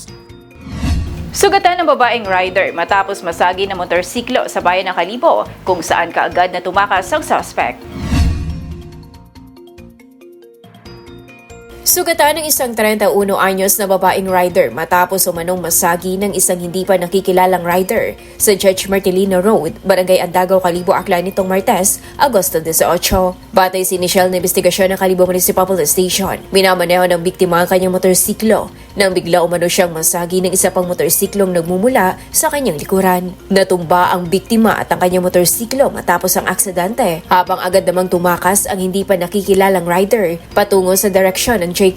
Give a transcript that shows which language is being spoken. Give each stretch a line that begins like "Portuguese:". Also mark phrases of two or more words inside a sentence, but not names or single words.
Filipino: Sugatan ng babaeng rider matapos masagi ng motorsiklo sa bayan ng Kalibo kung saan kaagad na tumakas ang suspect. Sugatan ng isang 31 anyos na babaeng rider matapos umanong masagi ng isang hindi pa nakikilalang rider sa Judge Martelino Road, Barangay Andagaw, Kalibo, Aklan nitong Martes, Agosto 18. Batay sa inisyal na investigasyon ng Kalibo Municipal Police Station, minamaneho ng biktima ang kanyang motorsiklo nang bigla umano siyang masagi ng isa pang motorsiklong nagmumula sa kanyang likuran. Natumba ang biktima at ang kanyang motorsiklo matapos ang aksidente, habang agad namang tumakas ang hindi pa nakikilalang rider patungo sa direksyon ng J.